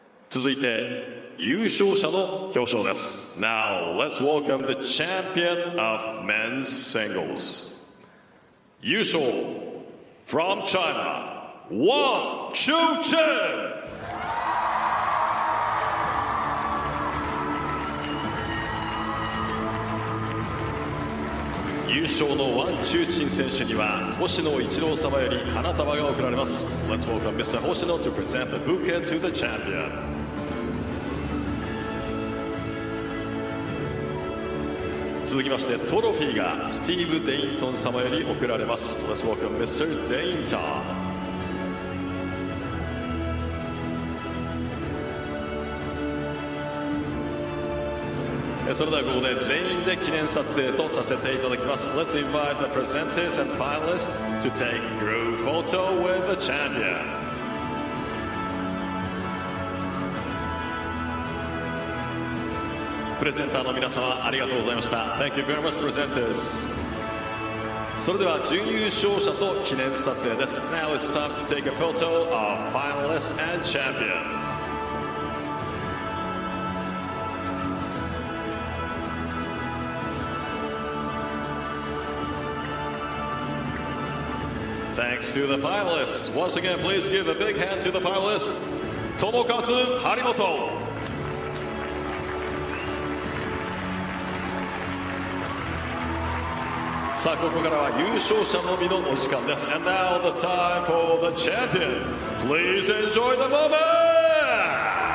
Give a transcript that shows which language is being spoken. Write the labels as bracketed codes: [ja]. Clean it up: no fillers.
[ja] 続いて優勝者の表彰です。 [en] Now let's welcome the champion of men's singles. [ja] 優勝 [en] from China, Wang Chuqin. [ja] 優勝のワン・チューチン選手には星野一郎様より花束が贈られます。 [en] Let's welcome Mr. Hoshino to present the bouquet to the champion. [ja] 続きましてトロフィーがスティーブ・デイントン様より贈られます。 [en] Let's welcome Mr. Dainton. [ja] それではここで全員で記念撮影とさせていただきます。 [en] Let's invite the presenters and finalists to take group photo with the champion. [ja] プレゼンターの皆様ありがとうございました。 [en] Thank you very much, presenters. [ja] それでは準優勝者と記念撮影です。 [en] Now it's time to take a photo of finalists and champion. Thanks to the finalists. Once again, please give a big hand to the finalists. Tomokazu, Harimoto. [ja] さあここからは優勝者のみのお時間です。 [en] And now the time for the champion. Please enjoy the moment.